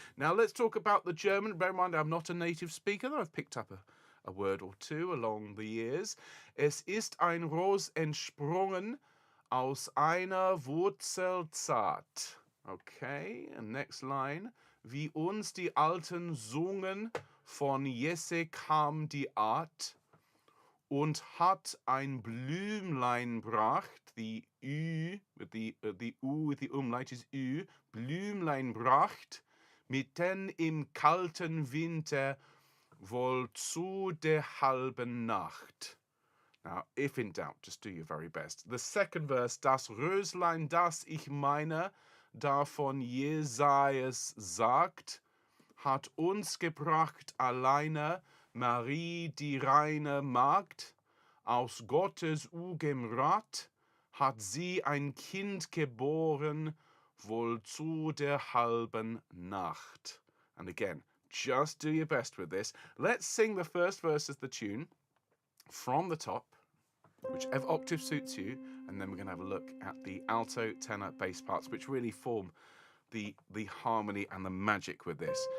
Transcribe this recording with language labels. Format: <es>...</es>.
<en>Now let's talk about the German. Bear in mind, I'm not a native speaker, though I've picked up a word or two along the years.</en> <de>Es ist ein Ros entsprungen aus einer Wurzel zart.</de> <en>Okay, and next line.</en> <de>Wie uns die Alten sungen, von Jesse kam die Art und hat ein Blümlein bracht,</de> <en>the Ü, with the U with the umlaut is Ü,</en> <de>Blümlein bracht, mitten im kalten Winter, wohl zu der halben Nacht.</de> <en>Now, if in doubt, just do your very best. The second verse,</en> <de>das Röslein, das ich meine, davon Jesajas sagt, hat uns gebracht alleine Marie die reine Magd, aus Gottes ugem Rat hat sie ein Kind geboren, wohl zu der halben Nacht.</de> <en>And again, just do your best with this. Let's sing the first verse of the tune from the top, whichever octave suits you, and then we're going to have a look at the alto, tenor, bass parts, which really form the harmony and the magic with this.</en>